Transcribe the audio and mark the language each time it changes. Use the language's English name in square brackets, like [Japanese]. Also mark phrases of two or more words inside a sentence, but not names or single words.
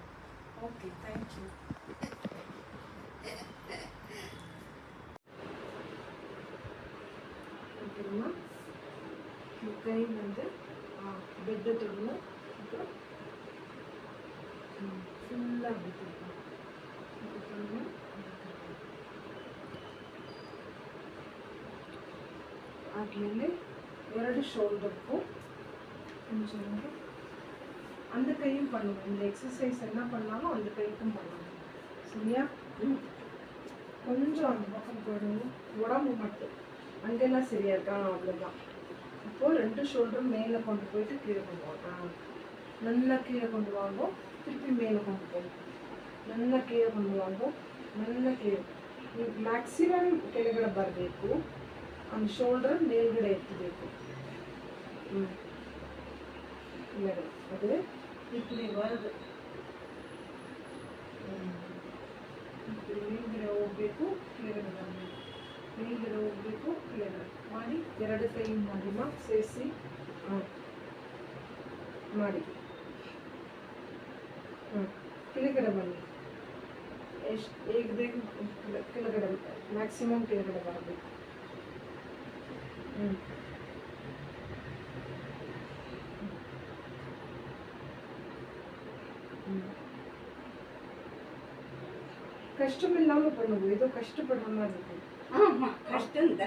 [English] Okay, thank you. [Tamil] ஓகேம்மா. கை வந்து பெட்டை தொடணும். அப்புறம் ஃபுல்லாக விட்டுருக்கோம். [Kannada] ಆದಮೇಲೆ 2 ಶೋಲ್ಡರ್ಗೂ [Tamil] கொஞ்சம் அந்த கையும் பண்ணுவோம். இந்த எக்ஸசைஸ் என்ன பண்ணாலும் அந்த கைக்கும் பண்ணுவோம். சரியா? கொஞ்சம் அந்த பக்கம் போடணும், உடம்பு மட்டும் அங்கெல்லாம் சரியா இருக்கா? அவ்வளோதான். இப்போது 2 ஷோல்டரும் மேலே கொண்டு போயிட்டு கீழே கொண்டு வாங்க. நல்லா கீழே கொண்டு வாங்க, திருப்பி மேலே கொண்டு போகும். நல்லா ಕೀழே கொண்டு வாங்க, நல்லா ಕೀழே. [Kannada] ಮ್ಯಾಕ್ಸಿಮಮ್ ಕೆಳಗಡೆ ಬರಬೇಕು. ಒಂದು ಶೋಲ್ಡರ್ ಮೇಲ್ಗಡೆ ಎತ್ತಬೇಕು. ಕೆಳಗಡೆ ಅದು [Tamil] இப்படி வருது. [Kannada] இப்படி ಮೇಲ್ಗಡೆ ಹೋಗಬೇಕು, ಕೆಳಗಡೆ ಬರಬೇಕು, ಮೇಲ್ಗಡೆ ಹೋಗಬೇಕು, ಕೆಳಗಡೆ ಮಾಡಿ 2 ಕೈ ಮಾಡಿಮ್ಮ ಸೇರಿಸಿ ಮಾಡಿ. ಕೆಳಗಡೆ ಬನ್ನಿ. ಎಷ್ಟು ಹೇಗೆ ಬೇಕು ಕೆಳಗಡೆ, ಮ್ಯಾಕ್ಸಿಮಮ್ ಕೆಳಗಡೆ ಬರಬೇಕು. [Tamil] கஷ்டம் இல்லாமல் பண்ணுவோம். ஏதோ கஷ்டப்படுற மாதிரி இருக்கும். ஆமாம், கஷ்டம் தான்.